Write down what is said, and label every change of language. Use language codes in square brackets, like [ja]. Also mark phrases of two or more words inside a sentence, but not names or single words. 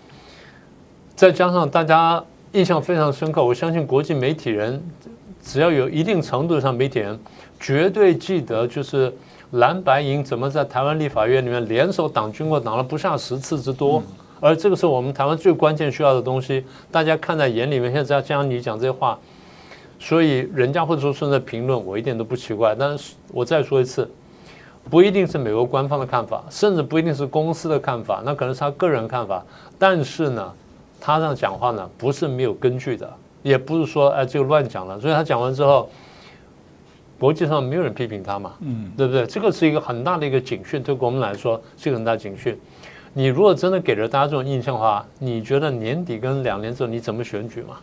[zh] 再加上大家印象非常深刻，我相信國際媒體人只要有一定程度上媒體人絕對記得，就是藍白營怎麼在台灣立法院裡面聯手擋軍購，擋了不下10次之多。而這個是我們台灣最關鍵需要的東西，大家看在眼裡面。現在加上你講這些話，所以人家會做出的評論，我一點都不奇怪。但是我再說一次，不一定是美國官方的看法，甚至不一定是公司的看法，那可能是他個人看法。但是呢，他這樣講話呢，不是沒有根據的，也不是說這個亂講了。所以他講完之後，國際上沒有人批評他嘛，對不對？這個是一個很大的一個警訊，對國民來說是一個很大的警訊。你如果真的給了大家這種印象的話，你覺得年底跟2年之後你怎麼選舉嘛？